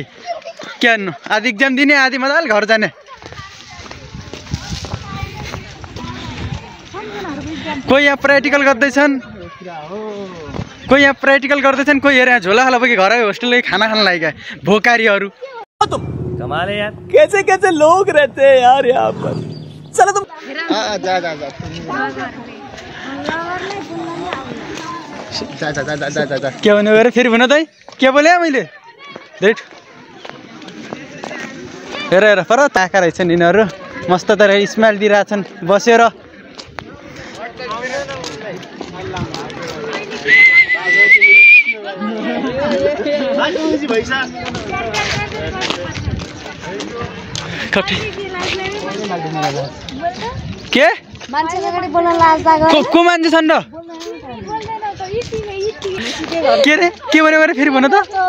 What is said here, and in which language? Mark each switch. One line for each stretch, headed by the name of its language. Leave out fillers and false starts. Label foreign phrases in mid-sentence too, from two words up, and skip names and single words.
Nepali: के भन्नु, आधी एक्जाम दिने आधी मजाले घर जाने। कोही यहाँ प्र्याक्टिकल गर्दैछन्, कोही यहाँ प्र्याक्टिकल गर्दैछन्, कोही हेर यहाँ झोला खाला बोकी घर होस्टेलले खाना खान लागेका भोकारीहरू।
Hindi: कमाल है यार, कैसे कैसे लोग रहते हैं यार यहाँ पर। चलो तुम जा।
Nepali: के भन्नु गरे फेरि भन त के बोले मैले। देख हेर हेर पर ताका रहेछन् यिनीहरू, मस्त तर स्माइल दिइरहेछन् बसेर। के को मान्छे छन् र के रे के भन्यो गरे फेरि भन त।